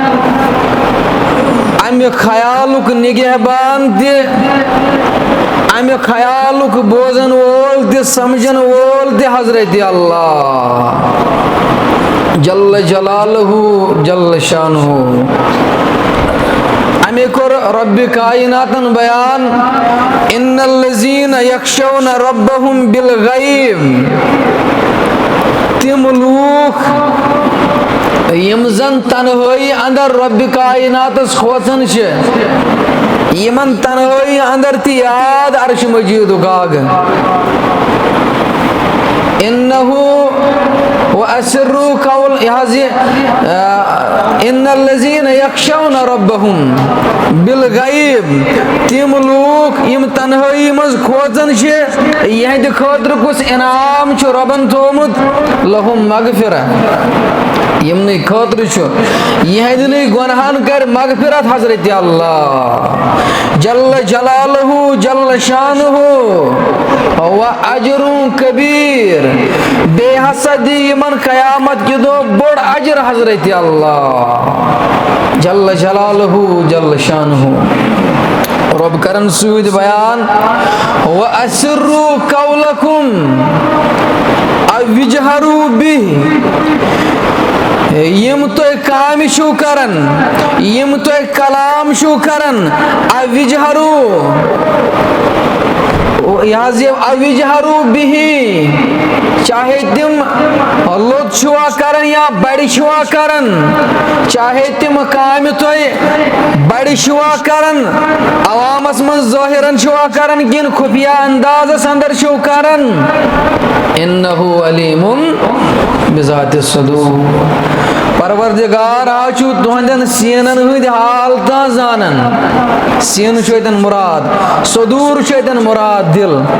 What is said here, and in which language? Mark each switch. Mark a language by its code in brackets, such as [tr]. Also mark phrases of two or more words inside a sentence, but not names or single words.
[ks] امہِ خیالُک نِگہبان تہِ امہِ خیالُک بوزن وول تہِ سمجھن وول تہِ حضرت اللہ [ar] جل جلالہ جل شانہ [ks] امی کوٚر ربِ کائناتن بیان [ar] ان الذین یخشون ربہم بالغیب [ks] تِم لوٗکھ یِم زن تنہٲیی انٛدر ربِ کائناتس کھوژان چھِ یِمن تنہٲیی انٛدر تہِ یاد عرشِ مجیٖدُک آگ اِنہُ [ar] وَأَسِرُّوا قَوْلَ [ks] یہِ حظ یہِ [ar] اِنَّ الَّذِينَ يَخْشَوْنَ رَبَّهُمْ بِالْغَیب [ks] تِم لوٗکھ یِم تنہٲیی منٛز کھوژان چھِ یِہنٛدِ خٲطرٕ کُس انعام چھُ رۄبن تھومُت [ar] لَہُم مغفرہ [ks] یِمنٕے خٲطرٕ چھُ یِہنٛدنٕے گۄنہن کرِ مغفرت حضرت اللہ [ar] جل جلالہ جل شانہ وَأَجْرٌ کبیٖر [ks] بیٚیہِ ہسا دِ یِمن قیامت کہِ دۄہ بوٚڑ اجر حضرت اللہ [ar] جل جلالہ جل شانہ [ks] رۄب کرن سۭتۍ بیان [ar] وَأَسِرُّوا قَوْلَكُمْ اَوْ اجْہَرُوا بِهِ [ks] یِم تُہۍ کامہِ چھِو کران یِم تُہۍ کلام چھِو کران [ar] اَوْ اجْہَرُوا [ks] یہِ حظ یہِ اَوْ [ar] اجْہَرُوا بِهِ [ks] چاہے تِم لوٚت چھُوا کران یا بڑِ چھُوا کران چاہے تِم کامہِ تُہۍ بڑِ چھُوا کران عوامس منٛز ظٲہِرن چھُوا کران کِنہٕ خُفیہ اندازس انٛدر چھِو کران [ar] اِنہُ علیٖمٌ بِذاتِ الصُّدوٗر [ks] پروردگار حظ چھُ تُہنٛدٮ۪ن سیٖنن ہٕنٛدۍ حالتاں زانان سیٖنہٕ چھُ اتٮ۪ن مُراد صدوٗر چھُ اتٮ۪ن مُراد دِل